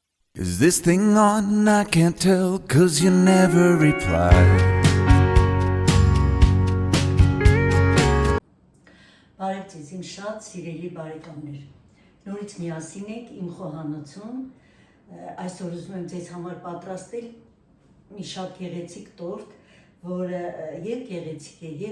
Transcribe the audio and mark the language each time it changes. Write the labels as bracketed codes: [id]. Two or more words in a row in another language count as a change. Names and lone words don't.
[en] Is this thing on? I can't tell, 'cause you never reply. [hy] Բարև ձեզ, իմ շատ սիրելի բարեկամներ։ Նորից միասին եք իմ խոհանոցում։ Այսօր ուզում եմ ձեզ համար պատրաստել մի շատ գեղեցիկ տորտ, որը եւ գեղեցիկ է, եւ